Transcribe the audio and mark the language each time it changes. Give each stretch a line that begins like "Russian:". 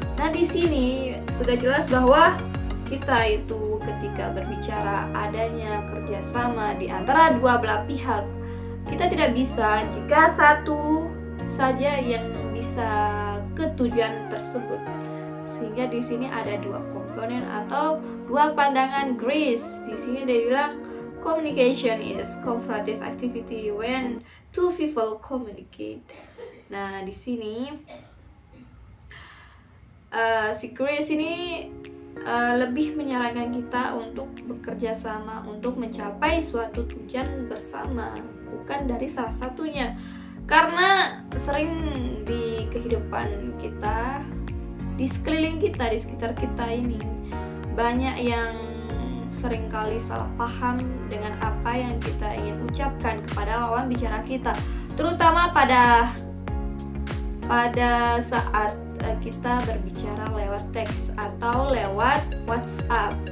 Indonesian: Nah, di sini sudah jelas bahwa kita itu ketika berbicara adanya kerjasama di antara dua belah pihak. Kita tidak bisa jika satu saja yang bisa ke tujuan tersebut. Sehingga di sini ada 2 komponen atau 2 pandangan Greenes. Di sini dia bilang
English: communication is cooperative activity when two people communicate.
Indonesian: Nah, di sini si Greenes ini lebih menyarankan kita untuk bekerja sama untuk mencapai suatu tujuan bersama, bukan dari salah satunya. Karena sering di kehidupan kita, di sekeliling kita, di sekitar kita ini banyak yang seringkali salah paham dengan apa yang kita ingin ucapkan kepada lawan bicara kita, terutama pada saat kita berbicara lewat teks atau lewat WhatsApp.